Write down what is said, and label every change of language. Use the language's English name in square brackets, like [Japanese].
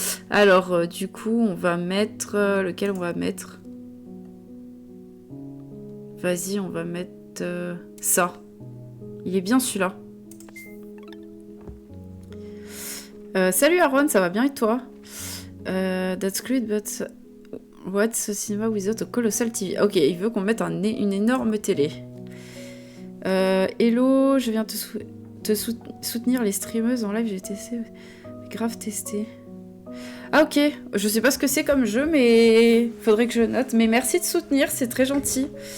[French] Alors, du coup, on va mettre... lequel on va mettre? Vas-y, on va mettre ça. Il est bien celui-là. Salut Aaron, ça va bien et toi? [English] That's great, but what's a cinema without a colossal TV? [French] Ok, il veut qu'on mette une énorme télé. Hello, je viens soutenir les streameuses en live, j'ai testé. Grave testé. Ah ok, je sais pas ce que c'est comme jeu, mais faudrait que je note. Mais merci de soutenir, c'est très gentil.